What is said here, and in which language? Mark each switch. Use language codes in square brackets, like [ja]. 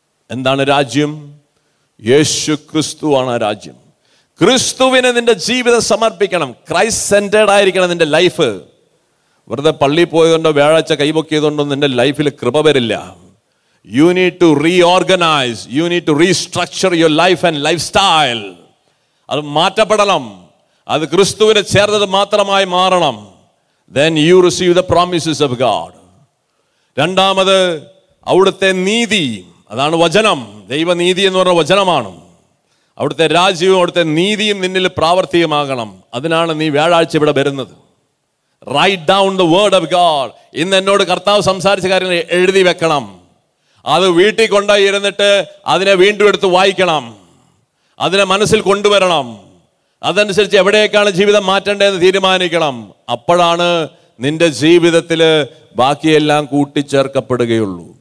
[ml] എന്താണ് രാജ്യം? യേശു ക്രിസ്തുവാണ് രാജ്യം. ക്രിസ്തുവിന് നിന്റെ ജീവിതം സമർപ്പിക്കണം. ക്രൈസ്റ്റ് സെന്റേർഡ് ആയിരിക്കണം നിന്റെ ലൈഫ്. വെറുതെ പള്ളിയിൽ പോയതുകൊണ്ടോ വ്യാഴാഴ്ച കൈപൊക്കിയതുകൊണ്ടോ നിന്റെ ലൈഫിൽ കൃപ വരില്ല. [en] You need to reorganize. You need to restructure your life and lifestyle. [ml] അത് മാറ്റപ്പെടണം. അത് ക്രിസ്തുവിനെ ചേർന്നത് മാത്രമായി മാറണം. [en] Then you receive the promises of God. [ml] രണ്ടാമത് അവിടുത്തെ നീതി, അതാണ് വചനം. ദൈവനീതി എന്ന് പറഞ്ഞ വചനമാണ്. അവിടുത്തെ രാജ്യവും അവിടുത്തെ നീതിയും നിന്നിൽ പ്രാവർത്തികമാകണം. അതിനാണ് നീ വ്യാഴാഴ്ച ഇവിടെ വരുന്നത്. [en] Write down the word of God. [ml] ഇന്ന് എന്നോട് കർത്താവ് സംസാരിച്ച കാര്യങ്ങൾ എഴുതി വെക്കണം. അത് വീട്ടിൽ കൊണ്ടുപോയി ഇരുന്നിട്ട് അതിനെ വീണ്ടും എടുത്ത് വായിക്കണം. അതിനെ മനസ്സിൽ കൊണ്ടുവരണം. അതനുസരിച്ച് എവിടേക്കാണ് ജീവിതം മാറ്റേണ്ടതെന്ന് തീരുമാനിക്കണം. അപ്പോഴാണ് നിന്റെ ജീവിതത്തിൽ ബാക്കിയെല്ലാം കൂട്ടിച്ചേർക്കപ്പെടുകയുള്ളൂ.